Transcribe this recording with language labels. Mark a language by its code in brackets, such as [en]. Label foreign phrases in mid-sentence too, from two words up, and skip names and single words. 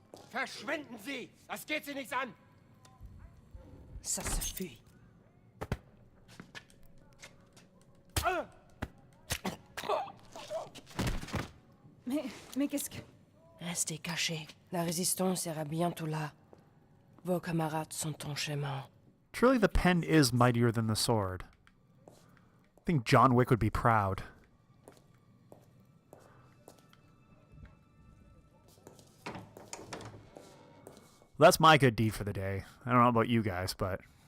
[de] Verschwinden Sie! Das geht Sie nichts an! [fr] Ça suffit. Mais qu'est-ce que... Restez cachés. La résistance sera bientôt là. Vos camarades sont en chemin. [en] Truly, the pen is mightier than the sword. I think John Wick would be proud. Well, that's my good deed for the day. I don't know about you guys, but...